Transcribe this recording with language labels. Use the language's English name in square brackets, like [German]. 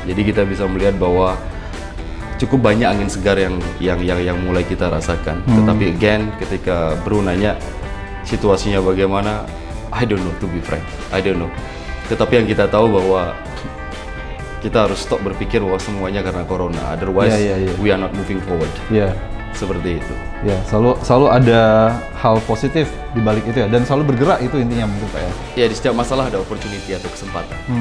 [Indonesian] Jadi kita bisa melihat bahwa cukup banyak angin segar yang mulai kita rasakan. [English] Tetapi again, [Indonesian] ketika Bro nanya situasinya bagaimana, [English] I don't know, to be frank, I don't know. [Indonesian] Tetapi yang kita tahu bahwa kita harus stop berpikir bahwa semuanya karena corona, [English] otherwise we are not moving forward. [Indonesian] Seperti itu. Selalu ada hal positif di balik itu ya, dan selalu bergerak, itu intinya mungkin Pak ya. Ya, di setiap masalah ada opportunity atau kesempatan.